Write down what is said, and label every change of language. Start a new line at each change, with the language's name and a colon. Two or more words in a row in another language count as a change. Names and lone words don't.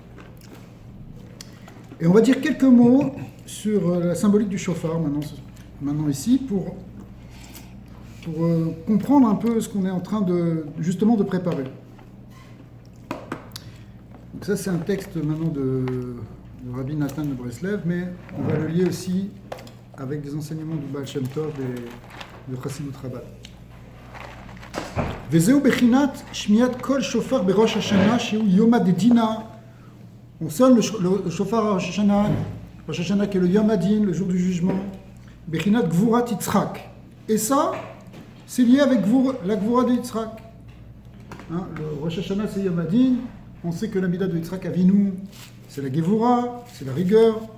French: Et on va dire quelques mots sur la symbolique du shofar maintenant ici, pour comprendre un peu ce qu'on est en train justement de préparer. Donc ça c'est un texte maintenant de Rabbi Nathan de Breslev, mais on va le lier aussi avec des enseignements du Baal Shem Tov et de Chassidut Rabbah.
Hebrew: וזהו בחינת שמיעת קול שופר בראש השנה שהוא יום הדינא.
French: On sonne le shofar à Rosh Hashanah qui est le
Hebrew: יום הדין,
French: le jour du jugement,
Hebrew: בחינת גבורת יצחק.
French: Et ça, c'est lié avec la Gvura de Yitzhak. Le Rosh Hashanah, c'est
Hebrew: יום הדין.
French: On sait que la Mida de Yitzhak Avinu, c'est la Gevura, c'est la rigueur.